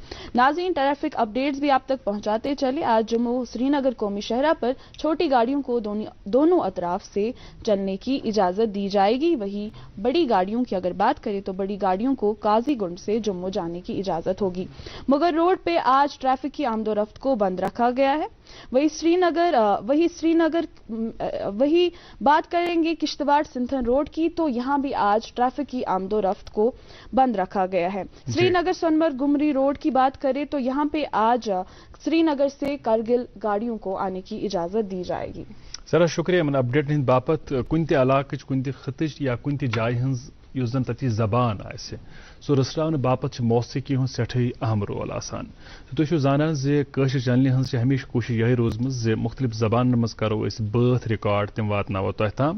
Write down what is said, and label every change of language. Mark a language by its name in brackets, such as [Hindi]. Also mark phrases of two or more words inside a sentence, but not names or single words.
[Urdu] ناظرین، ٹریفک اپڈیٹس بھی آپ تک پہنچاتے چلے. آج جموں سری نگر قومی شاہراہ پر چھوٹی گاڑیوں کو دونوں اطراف سے چلنے کی اجازت دی جائے گی. وہی بڑی گاڑیوں کی اگر بات کریں تو بڑی گاڑیوں کو قاضی گنڈ سے جموں جانے کی اجازت ہوگی. مگر روڈ پہ آج ٹریفک کی آمد و رفت کو بند رکھا گیا ہے. وہی بات کریں گے کشتواڑ سنتھن روڈ کی تو یہاں بھی آج ٹریفک کی آمد و رفت کو بند رکھا گیا ہے. سری نگر سونمرگ گمری روڈ کی بات کریں تو یہاں پہ آج سری نگر سے کرگل گاڑیوں کو آنے کی اجازت دی جائے گی. [Kashmiri] سر شکریہ من اپڈیٹ ہند باپت. کن تہ علاقچ کن تہ خطچ یا کن تہ جائے ہنز یس زن تتی زبان آسہ سو رسراؤن باپت موسیقی ہند سٹھے اہم رول آسان. تھی چھو زانان زِ کٲشِر چینلہِ ہنز ہمیشہ کوشش یہ روزمٕژ زِ مختلف زبانن مز کرو أسۍ بٲتھ رِکاڈ تِم واتناوو تۄہہِ تام.